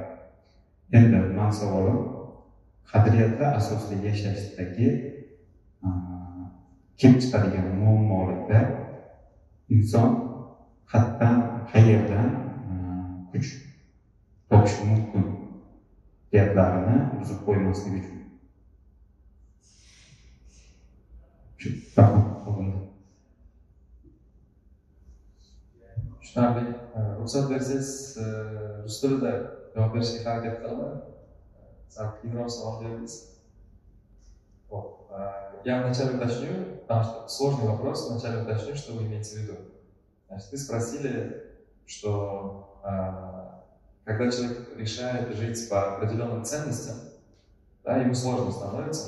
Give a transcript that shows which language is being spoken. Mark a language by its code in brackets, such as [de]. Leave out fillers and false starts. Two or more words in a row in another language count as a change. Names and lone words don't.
[uz] Endi men savolim, qadriyatlar asosida yashashdagi kelib chiqadigan muammolarda inson qayerdan kuch topishi mumkin qadriyatlarini buzib qo'ymaslik uchun. Tushunarli. Ruxsat bersangiz, rus tilida javob berishga harakat qilaman. Sal qiyinroq savol berdingiz. [ru] Я вначале уточню, потому что сложный вопрос, вначале уточню, что вы имеете в виду. Значит, вы спросили, что когда человек решает жить по определенным ценностям, да, ему сложно становится.